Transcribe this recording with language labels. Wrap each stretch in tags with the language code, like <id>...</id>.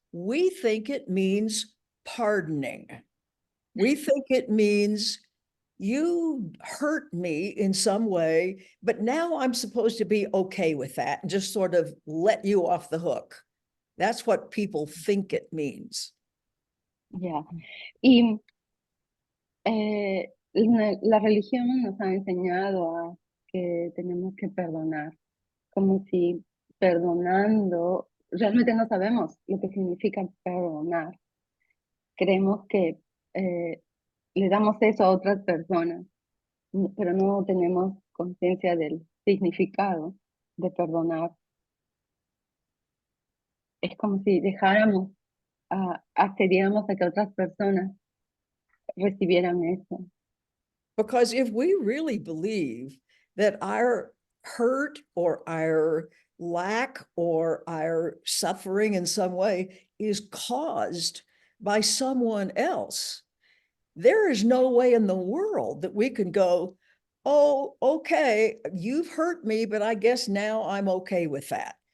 <en>We think it means pardoning. We think it means you hurt me in some way, but now I'm supposed to be okay with that and just sort of let you off the hook. That's what people think it means. Yeah.</en> <es>Y la religión nos ha enseñado a que tenemos que perdonar, como si perdonando, realmente no sabemos lo que significa perdonar. Creemos que le damos eso a otras personas, pero no tenemos conciencia del significado de perdonar. Es como si dejáramos, accediéramos a que otras personas recibieran eso.</es> <en>Because if we really believe that our hurt or our lack or our suffering in some way is caused by someone else, there is no way in the world that we can go, oh, okay, you've hurt me, but I guess now I'm okay with that.</en>